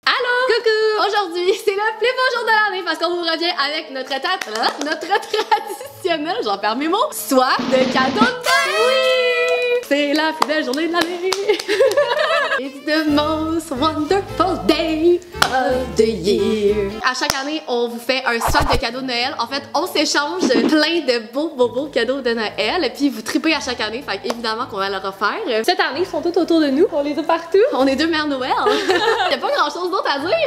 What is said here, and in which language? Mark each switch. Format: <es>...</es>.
<fr>Aujourd'hui, c'est le plus beau jour de l'année parce qu'on vous revient avec notre traditionnel, j'en perds mes mots, soit de cadeaux de Noël. Oui! C'est la plus belle journée de l'année.</fr> <en>It's the most wonderful day of the year.</en> <fr>À chaque année, on vous fait un swap de cadeaux de Noël. En fait, on s'échange plein de beaux cadeaux de Noël. Et puis, vous tripez à chaque année. Fait évidemment qu'on va leur refaire. Cette année, ils sont tous autour de nous. On les a partout. On est deux mères Noël. Y'a pas grand chose d'autre à dire.</fr>